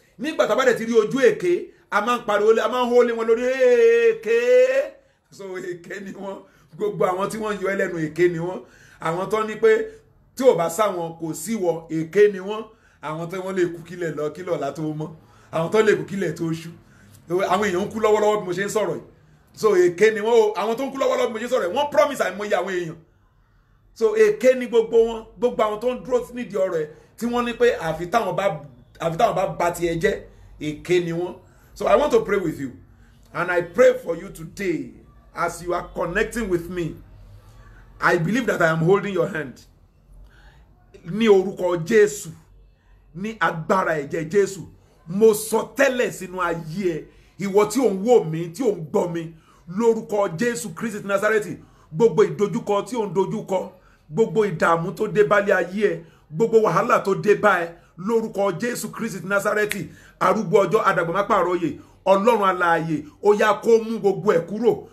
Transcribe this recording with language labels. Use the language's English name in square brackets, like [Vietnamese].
[Yoruba] Nígbà tá a bá dẹ̀ ti rí ojú èké, a máa ń pariwo, a máa ń hólé wọn lórí èké. So èké ni wọ́n. Gbogbo àwọn tí wọ́n yọ ẹlẹ́nu èké ni wọ́n. Àwọn tó ní pé tí ò bá sáwọn kò sí wọ èké ni wọ́n. Àwọn tó wọ́n lè kú kílẹ̀ lọ kílọ̀ látó mọ́. Àwọn tó lè kú kílẹ̀ tó ṣú. Àwọn èèyàn ń kú lọ́wọ́lọ́wọ́ bí mo ṣe ń sọ̀rọ̀ yìí. So èké ni wọ́n o. Àwọn tó ń kú lọ́wọ́lọ́wọ́ bí mo ṣe ń sọ̀rọ̀ yìí wọ́n promise àìmọye àwọn èèyàn. So èké ni gbogbo wọn. Gbogbo àwọn tó ń dúró nídìí ọ̀rọ̀ ẹ̀ tí wọ́n ní pé àfi táwọn bá tiẹ̀ jẹ́ èké ni wọ́n. [English] So I want to pray with you, and I pray for you today as you are connecting with me. I believe that I am holding your hand. [Yoruba] Ní orúkọ Jésù, ní agbára ẹ̀jẹ̀ Jésù, mo sọ tẹ́lẹ̀ sínú ayé ẹ, ìwọ tí ò ń wò mí, tí ò ń gbọ́ mi, lórúkọ Jésù Kristi ti Násárẹ́tì, gbogbo ìdojúkọ tí ò ń dojúkọ, gbogbo ìdààmú tó dé bá lé ayé ẹ, gbogbo wàhálà tó dé bá ẹ, lórúkọ Jésù Kristi ti Násárẹ́tì, arúgbó ọjọ́ adàgbàmápàrọ̀yè, Ọlọ́run alààyè, ó yá kó mú gbogbo ẹ̀ kúrò,